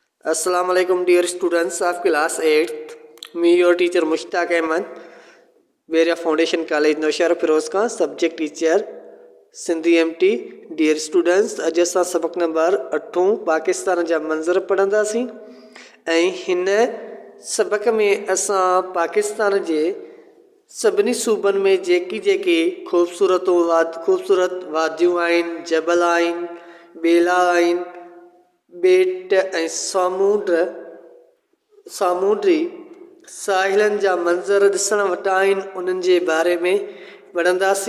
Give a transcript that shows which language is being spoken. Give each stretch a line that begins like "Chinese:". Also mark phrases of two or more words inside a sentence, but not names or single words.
English: Assalamualaikum dear students of class 8th. Me your teacher Mushtaq Ahmed, Beria Foundation College Naushahra Firoz Khan, subject teacher Sindhi MT. Dear students,
Sindhi: अॼु असां सबक नंबर 8 पाकिस्तान जा मंज़र पढ़ंदासीं ऐं हिन सबक में असां पाकिस्तान जे सभिनी सूबनि में जेकी ख़ूबसूरत वादियूं आहिनि, जबल आहिनि, ॿेला आहिनि, ॿेट ऐं सामूंडी साहिलनि जा मंज़र ॾिसण वटा आहिनि, उन्हनि जे बारे में पढ़ंदासीं।